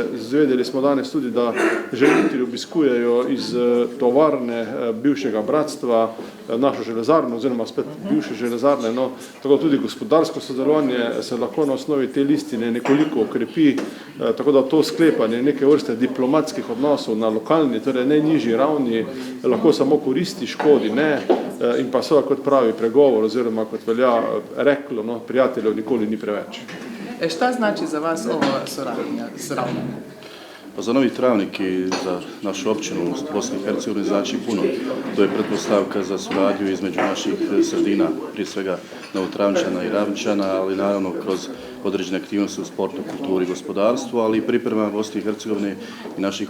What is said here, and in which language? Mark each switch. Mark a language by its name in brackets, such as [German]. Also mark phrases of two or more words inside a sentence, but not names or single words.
[Slovenian] Zvedeli smo danes tudi, da želitelji obiskujejo iz tovarne bivšega bratstva našo železarno, oziroma spet bivše železarne, no, tako tudi gospodarsko sodelovanje se lahko na osnovi te listine nekoliko okrepi, tako da to sklepanje neke vrste diplomatskih odnosov na lokalni, torej najnižji ravni, lahko samo koristi, škodi ne, in pa seveda kot pravi pregovor, oziroma kot velja reklo, no, prijateljev nikoli ni preveč. [Croatian] Šta znači za vas ovo sravnanje? Pa za Novi Travnik i za našu općinu u Bosni i Hercegovini znači puno. To je pretpostavka za suradnju između naših sredina, prije svega Novotravničana i Ravničana, ali naravno kroz određene aktivnosti u sportu, kulturi i gospodarstvu, ali i priprema Bosne i Hercegovine i naših